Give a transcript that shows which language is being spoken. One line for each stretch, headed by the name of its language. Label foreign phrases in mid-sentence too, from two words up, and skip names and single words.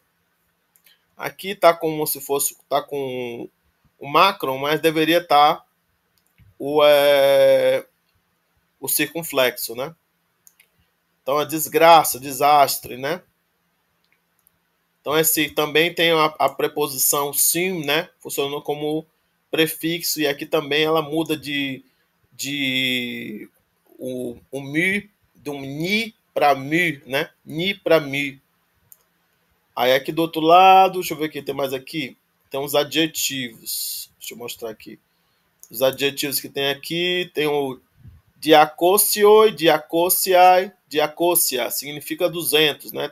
Portuguese: Aqui tá como se fosse, tá com o macron, mas deveria estar o circunflexo, né? Então, a desgraça, desastre, né? Então, esse também tem a preposição sim, né? Funcionando como prefixo, e aqui também ela muda o mi, do ni para mi, né? Ni para mi. Aí aqui do outro lado, deixa eu ver o que tem mais aqui. Tem uns adjetivos. Deixa eu mostrar aqui. Os adjetivos que tem aqui, tem o diacocioi, diacociai, diacocia, significa 200, né?